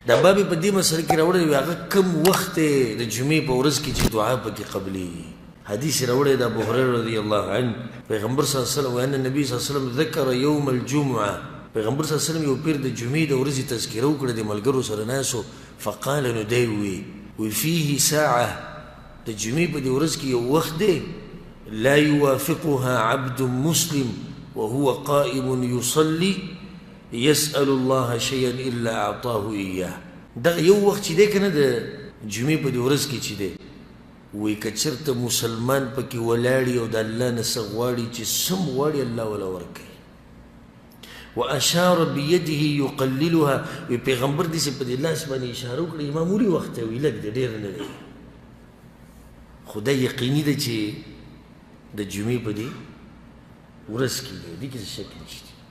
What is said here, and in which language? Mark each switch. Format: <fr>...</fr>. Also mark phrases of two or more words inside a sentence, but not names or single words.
<ps>دا باب په دې مسله کې راوړی وي هغه کم وخت دی د جمعې په ورځ کې چې دعا پکې قبلېږي. حدیث راوړی د ابو هريره</ps> <ar>رضی الله عنه</ar> <ps>پیغمبر</ps> <ar>صلی الله علیه وسلم وان النبي صلی الله علیه وسلم ذکر یوم الجمعه</ar> <ps>پیغمبر</ps> <ar>صلی الله علیه وسلم</ar> <ps>یو پیر د جمعې د ورځې تذکره وکړه د ملګرو سره ناسو فقال نو دی وی</ps> <ar>فيه ساعه</ar> <ps>د جمعې په دې ورځ کې یو وخت دی</ps> <ar>لا يوافقها عبد مسلم وهو قائم يصلي يسأل الله شيئا إلا أعطاه إياه.</ar> <ps>دغه یو وخت چې دی کنه د جمعې په دې ورځ کې چې دی وی که چېرته مسلمان پکې ولاړي او د الله نه څه غواړي چې سم غواړي الله وله ورکوي.</ps> <ar>واشار بيده يقللها</ar> <ps>وی پیغمبر داسې په دې لاس باندې اشاره وکړه معمولي وخت دی وی لږ دی ډېر نه دی خو دا یقیني ده چې د جمعې په دې ورځ کې دی دې کې څه شک نشته.</ps>